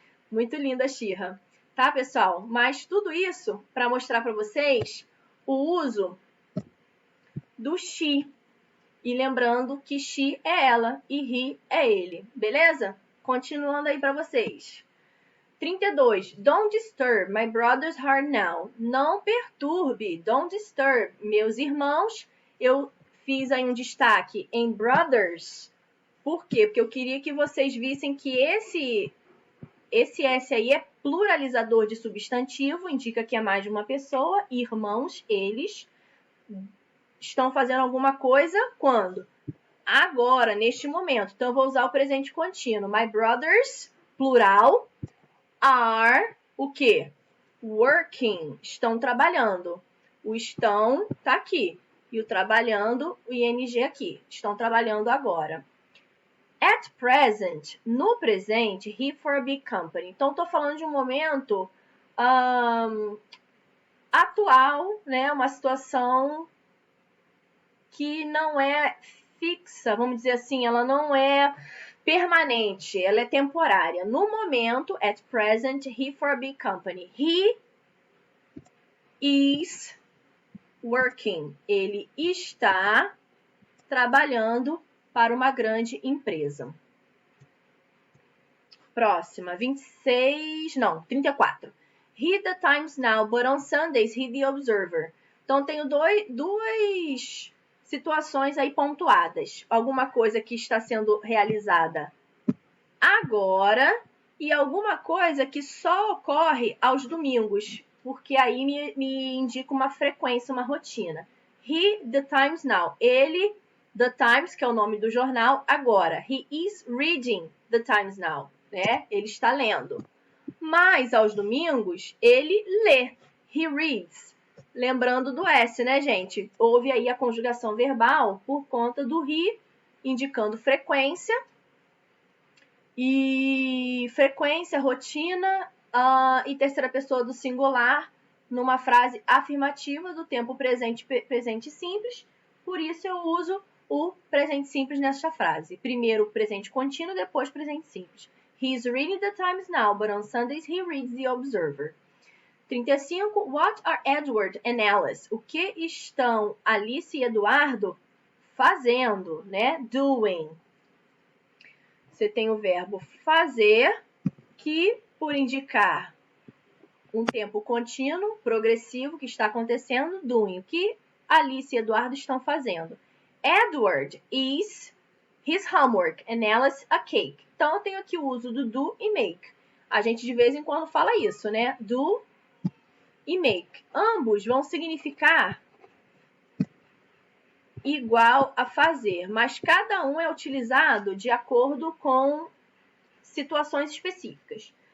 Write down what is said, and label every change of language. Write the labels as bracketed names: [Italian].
[Portuguese] Muito linda a She-Ra. Tá, pessoal? Mas tudo isso para mostrar para vocês o uso do she. E lembrando que she é ela e he é ele, beleza? Continuando aí para vocês. 32. [English] Don't disturb my brother's heart now. [Portuguese] Não perturbe. [English] Don't disturb. [Portuguese] Meus irmãos. Eu fiz aí um destaque em brothers. Por quê? Porque eu queria que vocês vissem que esse S aí é pluralizador de substantivo. Indica que é mais de uma pessoa. Irmãos, eles estão fazendo alguma coisa quando? Agora, neste momento. Então, eu vou usar o presente contínuo. [English] My brothers, plural, are [Portuguese] o quê? Working. Estão trabalhando. O estão tá aqui. E o trabalhando, o ing aqui. Estão trabalhando agora. [English] At present, [Portuguese] no presente, [English] he for a big company. [Portuguese] Então, estou falando de um momento atual, né? Uma situação que não é fixa, vamos dizer assim, ela não é permanente, ela é temporária. No momento, [English] at present, he for a big company. He is working. [Portuguese] Ele está trabalhando para uma grande empresa. Próxima, 34. [English] Read the Times now, but on Sundays read the Observer. [Portuguese] Então, tenho duas situações aí pontuadas. Alguma coisa que está sendo realizada agora e alguma coisa que só ocorre aos domingos, porque aí me indica uma frequência, uma rotina. [English] He, the Times now. [Portuguese] Ele, the Times, que é o nome do jornal, agora. [English] He is reading the Times now. [Portuguese] Né? Ele está lendo. Mas aos domingos, ele lê. [English] He reads. [Portuguese] Lembrando do S, né, gente? Houve aí a conjugação verbal por conta do he, indicando frequência. E frequência, rotina e terceira pessoa do singular numa frase afirmativa do tempo presente simples. Por isso eu uso o presente simples nessa frase. Primeiro o presente contínuo, depois presente simples. [English] He is reading the Times now, but on Sundays he reads the Observer. 35. What are Edward and Alice? [Portuguese] O que estão Alice e Eduardo fazendo, né? Doing. Você tem o verbo fazer, que por indicar um tempo contínuo, progressivo, que está acontecendo, doing. O que Alice e Eduardo estão fazendo? [English] Edward is his homework and Alice a cake. [Portuguese] Então, eu tenho aqui o uso do do e make. A gente de vez em quando fala isso, né? Do e make. Ambos vão significar igual a fazer, mas cada um é utilizado de acordo com situações específicas.